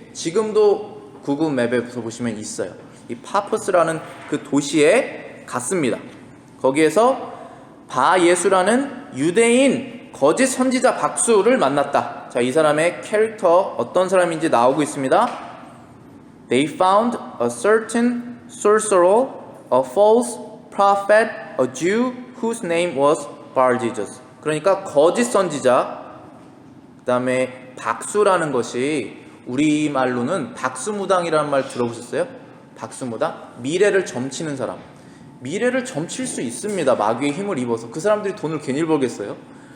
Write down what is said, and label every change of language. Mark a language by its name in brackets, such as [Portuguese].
[Korean] 지금도 구글 맵에서 보시면 있어요. 이 파포스라는 그 도시에 갔습니다. 거기에서 바예수라는 유대인 거짓 선지자 박수를 만났다. 자, 이 사람의 캐릭터 어떤 사람인지 나오고 있습니다. [English] They found a certain sorcerer, a false prophet, a Jew whose name was Bar-Jesus. [Korean] 그러니까 거짓 선지자, 그 다음에 박수라는 것이 우리말로는 박수무당이라는 말 들어보셨어요? 박수무당? 미래를 점치는 사람. 미래를 점칠 수 있습니다. 마귀의 힘을 입어서. 그 사람들이 돈을 괜히 벌겠어요?